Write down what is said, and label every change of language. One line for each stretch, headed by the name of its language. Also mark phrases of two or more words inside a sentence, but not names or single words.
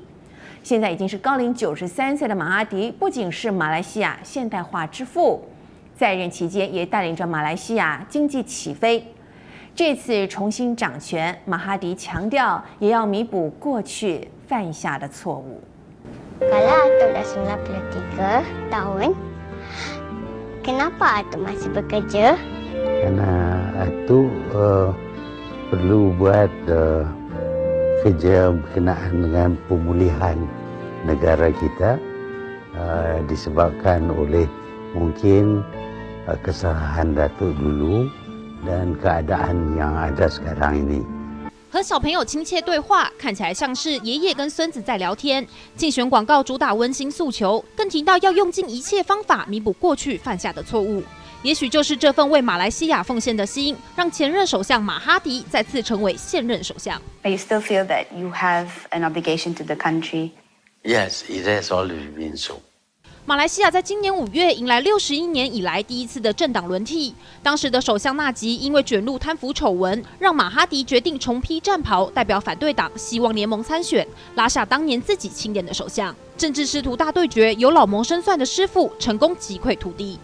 Chinese: 现在已经是高龄93岁的马哈迪，不仅是马来西亚现代化之父，在任期间也带领着马来西亚经济起飞。这次重新掌权，马哈迪强调也要弥补过去犯下的错误。
Malay: Kalau Atuk dah 93 tahun, kenapa Atuk masih bekerja? Karena itu perlu buat kerja berkenaan dengan pemulihan negara kita disebabkan oleh mungkin kesalahan Datuk dulu dan keadaan yang ada sekarang ini.
Chinese: 和小朋友亲切对话，看起来像是爷爷跟孙子在聊天。竞选广告主打温馨诉求，更提到要用尽一切方法弥补过去犯下的错误。也许就是这份为马来西亚奉献的心，让前任首相马哈迪再次成为现任首相。
English: But you still feel that you have an obligation to the country? Yes, it has always been so.
Chinese: 马来西亚在今年5月迎来61年以来第一次的政党轮替。当时的首相纳吉因为卷入贪腐丑闻，让马哈迪决定重披战袍，代表反对党希望联盟参选，拉下当年自己钦点的首相。政治师徒大对决，有老谋深算的师傅成功击溃徒弟。